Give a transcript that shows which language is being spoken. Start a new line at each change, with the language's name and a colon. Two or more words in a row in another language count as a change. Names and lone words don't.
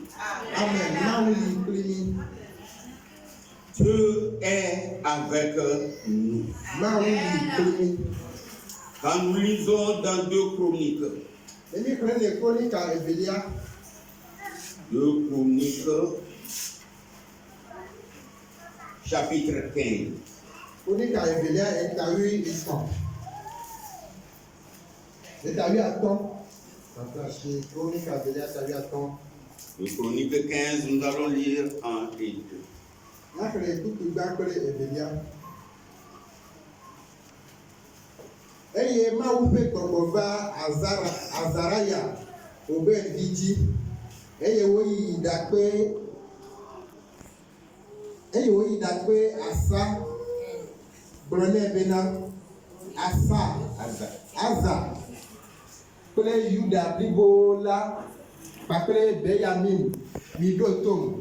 Ewe: Amen. Mawu yi kpli mi.
French: Dieu est avec nous.
Ewe: Mawu yi kpli mi.
French: Quand nous lisons dans 2 Chroniques,
Ewe: Emi xlẽ le Kronika evelia.
French: 2 Chroniques, chapitre 15.
Ewe: Kronika evelia etawi etɔ̃. Etawi atɔ̃. Parce Kronika evelia etawi atɔ̃.
French: 2 Chroniques 15, nous allons lire 1 et 2.
Ewe: N'axlẽ kutugba kple evelia. Eye Mawu ƒe gbɔgbɔ va Azaraya Obed vi dzi. Eye woyi ɖakpe Asa gblɔ nɛ bena Aza kple Yuda blibo la kpakple Benyamin miɖo tom.